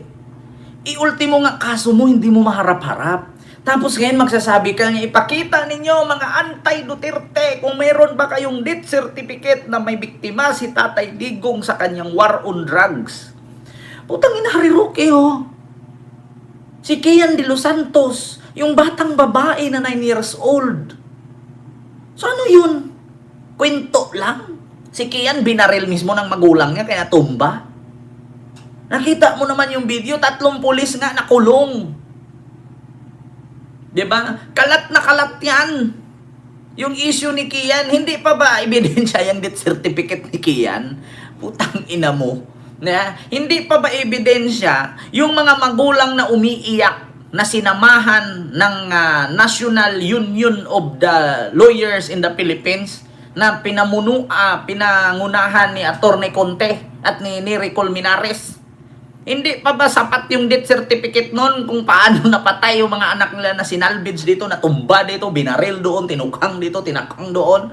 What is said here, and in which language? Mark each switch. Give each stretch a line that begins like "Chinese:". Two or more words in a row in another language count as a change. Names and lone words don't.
Filipino: Ultimo nga kaso mo, hindi mo maharap-harap. Tapos ngayon magsasabi ka nga, ipakita ninyo mga anti-Duterte kung meron ba kayong
English: death certificate
Filipino: na may biktima si Tatay Digong sa kanyang
English: war on drugs.
Filipino: Putang ina Harry Roque, oh. Si Kian de los Santos, yung batang babae na 9
English: years old.
Filipino: So ano yun? Kwento lang. Si Kian binaril mismo ng magulang niya kaya tumba. Nakita mo naman yung video, 3 pulis nga nakulong. Diba? Kalat na kalat yan. Yung issue ni Kian, hindi pa ba ebidensya yung
English: death certificate
Filipino: ni Kian? Putang ina mo. Hindi pa ba ebidensya yung mga magulang na umiiyak na sinamahan ng National Union of the Lawyers in the Philippines na pinangunahan ni Atty. Conte at ni Nicol Minares? Hindi pa ba sapat yung
English: death certificate
Filipino: nun kung paano napatay yung mga anak nila na sinalvage dito, natumba dito, binaril doon, tinukhang dito, tinakang doon?